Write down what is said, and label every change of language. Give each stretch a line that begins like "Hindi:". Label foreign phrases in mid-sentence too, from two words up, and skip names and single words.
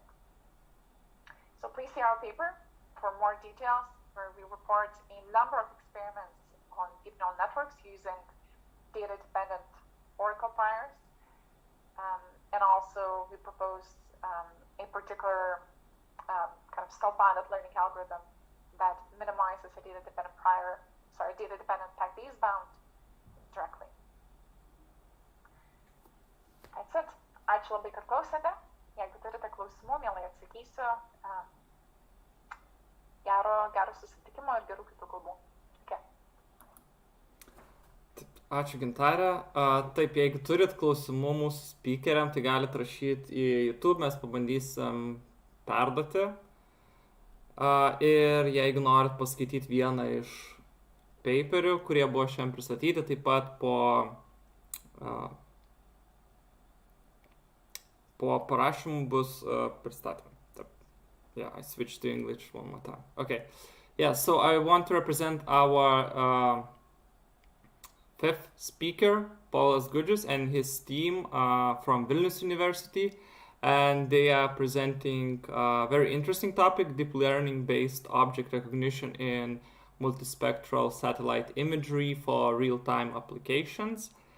English: So please see our paper for more details, where we report a number of experiments on deep neural networks using data-dependent oracle priors, and also we proposed a particular kind of self-bounded learning algorithm that minimizes a data-dependent pack-based bound directly. That's it.
Lithuanian: Ačiū labai, kad klausėte. Jeigu turite klausimų, mielai atsakysiu. Gero susitikimo ir gerų kitų kalbų. Okay. Ačiū, Gintarė. Taip, jeigu turit klausimų mūsų speakeriam, tai galite rašyti į YouTube, mes pabandysim perduoti. Ir jeigu norit paskaityti vieną iš paperių, kurie buvo šiandien pristatyti, taip pat po parašymų bus pristatymai.
English: Yeah, I switched to English one more time. Okay. Yeah, so I want to represent our fifth speaker, Povilas Gudžius, and his team from Vilnius University. And they are presenting a very interesting topic, deep learning-based object recognition in multispectral satellite imagery for real-time applications.